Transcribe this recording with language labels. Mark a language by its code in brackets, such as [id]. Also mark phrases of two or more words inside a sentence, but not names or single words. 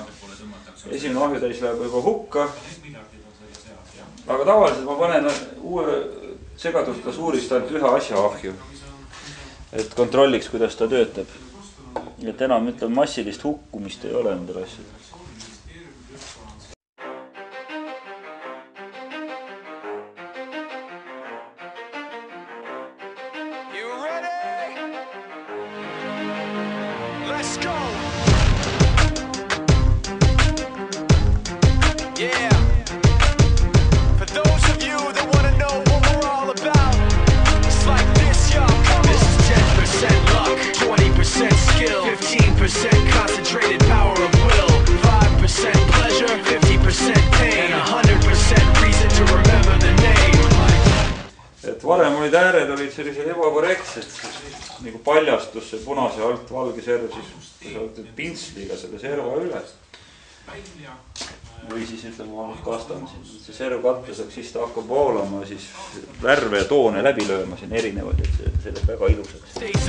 [et] Esimene ahjutäis läheb juba hukka. Aga tavaliselt ma panen uue segadusglasuurist ainult ühe asja ahju. Et kontrolliks, kuidas ta töötab. Et enam ütleme massilist hukkumist ei ole nendel asjadel. [en] Let's go! Yeah! For those of you that want to know what we're all about, it's like this, y'all. This is 10% luck, 20% skill, 15% concentrated power of will, 5% pleasure, 50% pain, and 100% reason to remember the name. [et] Et varem olid ääred olid sellised ebakorrektsed, nagu paljastus see punase alt valge serv, siis sa võtad pintsliga selle serva üle. Või siis ütleme, ma kastan siin, see serv kattuseks, siis ta hakkab voolama, siis värve ja toone läbi lööma siin erinevad, et see läheb väga ilusaks.